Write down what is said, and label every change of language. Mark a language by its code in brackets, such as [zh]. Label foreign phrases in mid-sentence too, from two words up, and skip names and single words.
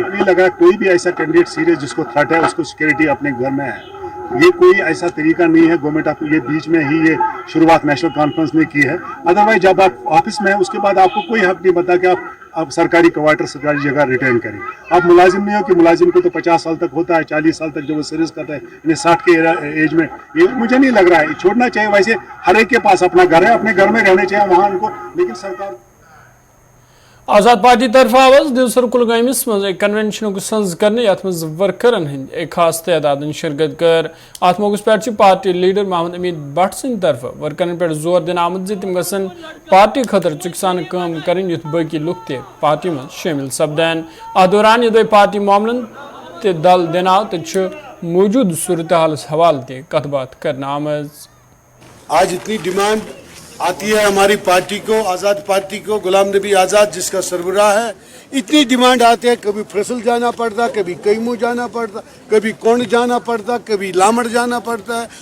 [hi] हैं नहीं लगा कोई भी ऐसा कैंडिडेट सीरियस जिसको थ्रेट है उसको सिक्योरिटी अपने घर में है ये कोई ऐसा तरीका नहीं है [en] government of [hi] ये बीच में ही ये शुरुआत नेशनल कॉन्फ्रेंस ने की है अदरवाइज जब आप ऑफिस में है उसके बाद आपको कोई हक नहीं बनता कि आप सरकारी क्वार्टर सरकारी जगह रिटर्न करें आप मुलाजिम नहीं हो कि मुलाजिम को तो 50 साल तक होता है 40 साल तक जो वो सर्विस करता है इन्हें 60 के एज में ये मुझे नहीं लग रहा है छोड़ना चाहिए वैसे हर एक के पास अपना घर है अपने घर में रहने चाहिए वहाँ उनको लेकिन सरकार [ks] आजाद पार्टी तरफ आवाज दिवसर कुलगामिस मज एक कन्वेंशन सज कर यथ मज वर्करन हंद एक खास तादाद शिरकत कर अत मौके पे पार्टी लीडर मोहम्मद अमीन भट्ट सद तरफ वर्करन पे जोर दिन आमद तम गसन पार्टी खतर चुकसान काम कर युथ बाकी लुक ते पार्टी में शामिल सपदन अत दौरान ये पार्टी मामलन ते दल दिनाव तो मौजूद सूरत हाल हवाले ते कथ बात करना आमज। [hi] आज इतनी डिमांड आती है हमारी पार्टी को, आज़ाद पार्टी को, गुलाम नबी आज़ाद जिसका सरबराह है, इतनी डिमांड आती है, कभी फैसल जाना पड़ता, कभी कैमू जाना पड़ता, कभी कोंड जाना पड़ता, कभी लामड़ जाना पड़ता है।